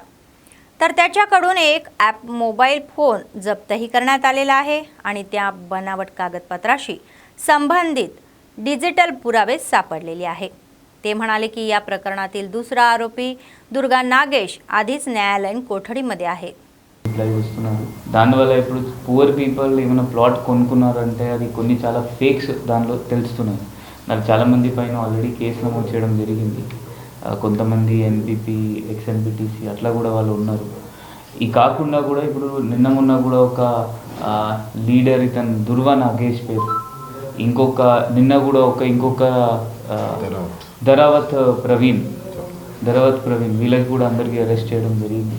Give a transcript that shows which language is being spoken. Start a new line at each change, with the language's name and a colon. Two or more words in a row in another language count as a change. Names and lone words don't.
Marathi: तर त्याच्याकडून एक मोबाईल फोन जप्तही करण्यात आलेला आहे आणि त्या बनावट कागदपत्राशी संबंधित डिजिटल पुरावे सापडलेले आहे. ते म्हणाले की या प्रकरणातील दुसरा आरोपी दुर्गा नागेश आधीच न्यायालयीन कोठडीमध्ये आहे.
Telugu: వస్తున్నారు దానివల్ల ఇప్పుడు
English: poor people
Telugu: ఏమైనా ప్లాట్ కొనుక్కున్నారంటే అది కొన్ని చాలా ఫేక్స్ దానిలో తెలుస్తున్నాయి. నాకు చాలామంది పైన
English: already case
Telugu: నమోదు చేయడం జరిగింది. కొంతమంది ఎంపీపీ, ఎక్స్ఎంపీటీసీ అట్లా కూడా వాళ్ళు ఉన్నారు. ఈ కాకుండా కూడా ఇప్పుడు నిన్న మొన్న కూడా ఒక లీడర్ ఇతను దుర్గా నాగేష్ పేరు, నిన్న కూడా ఇంకొక ధరావత్ ప్రవీణ్ వీళ్ళకి కూడా అందరికీ అరెస్ట్ చేయడం జరిగింది.